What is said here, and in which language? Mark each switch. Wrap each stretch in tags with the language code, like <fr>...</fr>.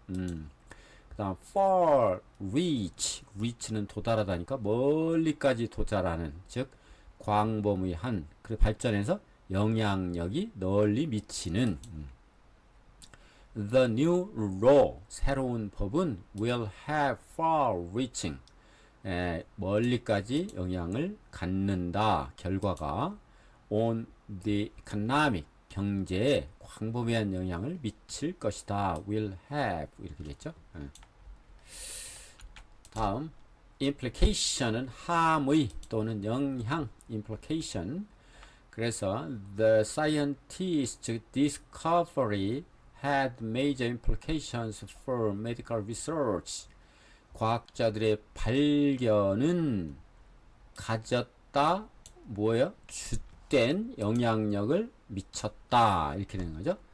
<ko>그 다음 far reach는 도달하다니까 멀리까지 도달하는 즉 광범위한 그 발전해서 영향력이 널리 미치는</ko> <en>The new law</en> <ko>새로운 법은</ko> <en>will have far reaching</en> <ko>멀리까지 영향을 갖는다. 결과가</ko> <en>on the economic</en> <ko>경제에 광범위한 영향을 미칠 것이다.</ko> <en>will have</en> <ko>이렇게 됐죠. 다음 implication은 함의 또는 영향 implication 그래서</ko> <en>the scientist's discovery had major implications for medical research</en> <ko>과학자들의 발견은 가졌다 뭐예요? 주된 영향력을 미쳤다 이렇게 되는 거죠.</ko>